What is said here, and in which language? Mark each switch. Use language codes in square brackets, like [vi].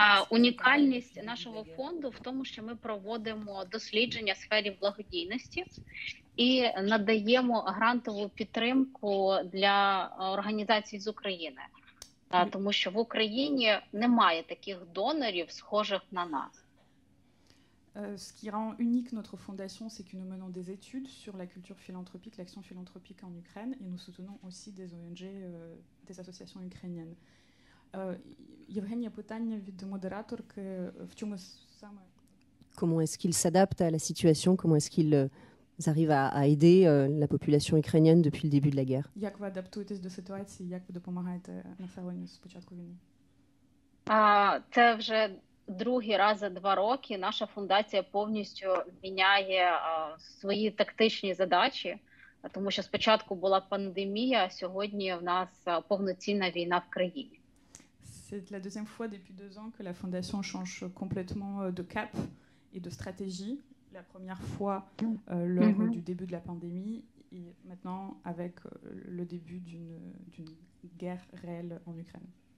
[uk] Унікальність нашого фонду в тому, що ми проводимо дослідження в сфері благодійності і надаємо грантову підтримку для організацій з України, тому що в Україні немає таких донорів, схожих на нас. [fr] Ce qui rend unique notre fondation, c'est que nous menons des études sur la culture philanthropique, l'action philanthropique en Ukraine, et nous soutenons aussi des ONG, des associations ukrainiennes. [uk] Євгенія, питання від модераторки, в чому саме... [fr] Comment est-ce qu'ils s'adaptent à la situation? Comment est-ce qu'ils arrivent à aider la population ukrainienne depuis le début de la guerre? [uk] Як ви адаптуєтесь до ситуації, як ви допомагаєте населенню з початку війни? Це вже другий раз за 2 роки наша фундація повністю міняє свої тактичні задачі, тому що спочатку була пандемія, а сьогодні в нас повноцінна війна в країні. [fr] C'est la deuxième fois depuis 2 ans que la fondation change complètement de cap et de stratégie. La première fois lors du début de la pandémie et maintenant avec le début d'une guerre réelle en Ukraine.